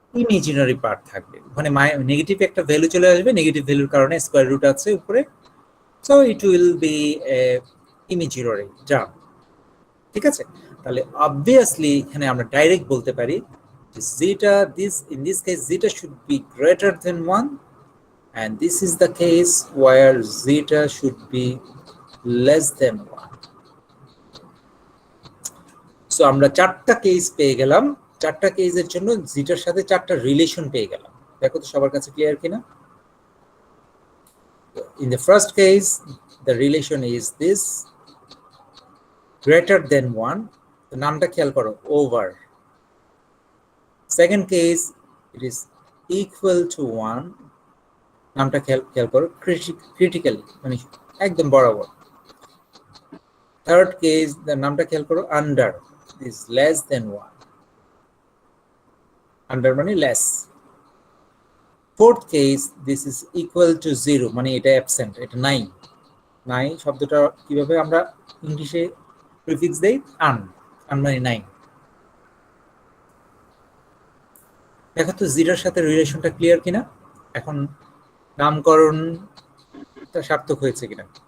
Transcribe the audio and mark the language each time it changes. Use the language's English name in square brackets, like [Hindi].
[Bangla] Imaginary part থাকবে, ওখানে negative একটা ভ্যালু চলে আসবে, নেগেটিভ ভ্যালুর কারণে স্কয়ার রুট আছে উপরে, so it will be imaginary term, ঠিক আছে? তাহলে অবভিয়াসলি এখানে আমরা ডাইরেক্ট বলতে পারি যে [English] zeta, in this case zeta should be greater than 1, and this is the case where zeta should be less than 1. [Bangla] So আমরা চারটা কেস পেয়ে গেলাম, চারটা কেসের জন্য জিটার সাথে চারটা রিলেশন পেয়ে গেলাম। দেখো তো সবার কাছে ক্লিয়ার কিনা? [English] In the first case the relation is this, greater than 1, [Bangla] তো নামটা খেয়াল করো, [English] over. Second case it is equal to 1, [Bangla] নামটা খেয়াল করো, [English] critically [Bangla] মানে একদম বরাবর। [English] Third case the [Bangla] নামটা খেয়াল করো, [English] under, is less than 1, under মানে less. Fourth case this is equal to 0, [Bangla] মানে এটা [English] absent, [Bangla] এটা নাই। নাই শব্দটা কিভাবে আমরা ইংলিশে প্রিফিক্স দেই? আন মানে নাই। দেখো তো জিটার সাথে রিলেশনটা ক্লিয়ার কিনা, এখন নামকরণটা সার্থক হয়েছে কিনা?